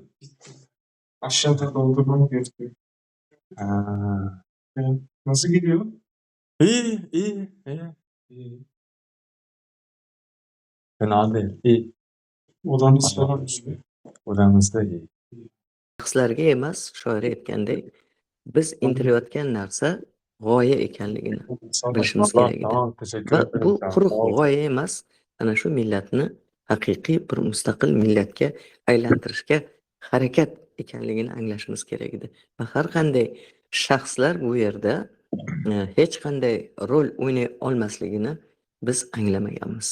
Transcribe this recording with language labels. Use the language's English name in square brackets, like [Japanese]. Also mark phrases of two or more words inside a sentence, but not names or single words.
[Turkish] Aşağıda doldurmam gerekiyor. Yani nasıl gidiyor? İyi. Fena değil. İyi. Odanız falan üstü. Odamızda iyi. [Uzbek] shaxslarga emas, shoir aytgandek, biz intilayotgan narsa g'oya ekanligini bilishimiz kerak edi. [Turkish] Tamam, teşekkür [Uzbek] Va [Turkish] ederim. [Uzbek] bu [Turkish] Tamam, [Uzbek] quruq [Turkish] sağ ol. [Uzbek] g'oya emas, ana shu millatni haqiqiy bir mustaqil millatga aylantirishga harakat ekanligini anglashimiz kerak edi. Va har qanday shaxslar bu yerda hech qanday rol o'ynay olmasligini biz anglamaganmiz.